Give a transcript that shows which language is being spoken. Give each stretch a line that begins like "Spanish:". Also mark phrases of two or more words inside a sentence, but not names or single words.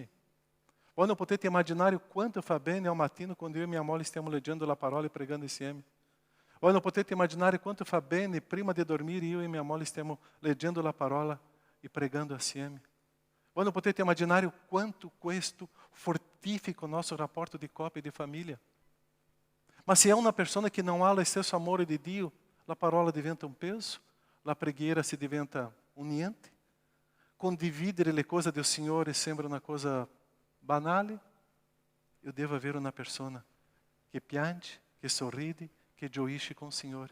Italian: Voi non potete immaginare o quanto fa bene ao mattino quando io e mia moglie stiamo leggendo la parola e pregando insieme. Voi non potete immaginare quanto fa bene prima di dormire io e mia moglie stiamo leggendo la parola e pregando assieme. Voi non potete immaginare o quanto questo fortifica
Portuguese: o nosso
Italian: rapporto di coppia e di famiglia. Ma
Portuguese: se é uma pessoa que não há
Italian: o stesso amore di Dio, la parola diventa un peso, la preghiera si diventa un niente. Condividere le cose del Signore sembra una cosa banale. Io devo avere una persona che piange, che sorride, che gioisce con il Signore.